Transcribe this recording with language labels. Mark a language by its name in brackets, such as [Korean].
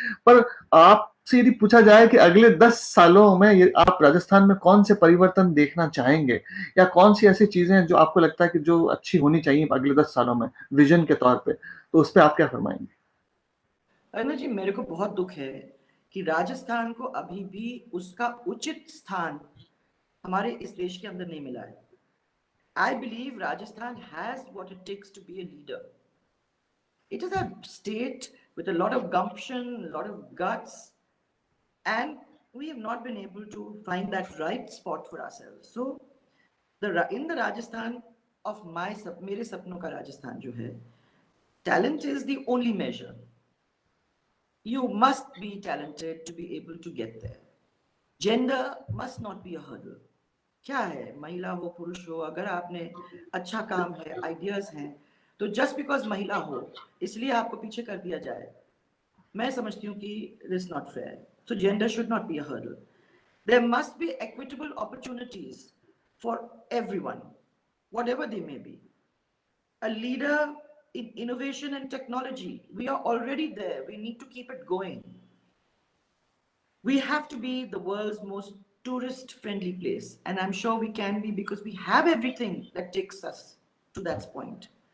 [Hindi] पर आपसे यदि पूछा जाए कि अगले 10 सालों में आप राजस्थान में कौन से परिवर्तन देखना चाहेंगे, या कौन सी ऐसी चीजें हैं जो आपको लगता है कि जो अच्छी होनी चाहिए अगले 10 सालों में विजन के तौर पे, तो उस पर आप क्या फरमाएंगे? अरुणा जी, मेरे को बहुत दुख है कि राजस्थान को अभी भी उसका उचित स्थान हमारे इस देश के अंदर नहीं मिला है। [English] I believe Rajasthan has what it takes to be a leader. It is a state with a lot of gumption, a lot of guts, and we have not been able to find that right spot for ourselves. So, in the Rajasthan of [Hindi] मेरे सपनों का राजस्थान जो है, [English] talent is the only measure. You must be talented to be able to get there. Gender must not be a hurdle. [Hindi] क्या है, महिला हो पुरुष हो, अगर आपने अच्छा काम है, आइडियाज हैं, तो [English] just because [Hindi] महिला हो इसलिए आपको पीछे कर दिया जाए, मैं समझती हूँ कि [English] It is not fair. So gender should not be a hurdle. There must be equitable opportunities for everyone, whatever they may be. A leader in innovation and technology, we are already there, we need to keep it going. We have to be the world's most tourist friendly place, and I'm sure we can be because we have everything that takes us to that point.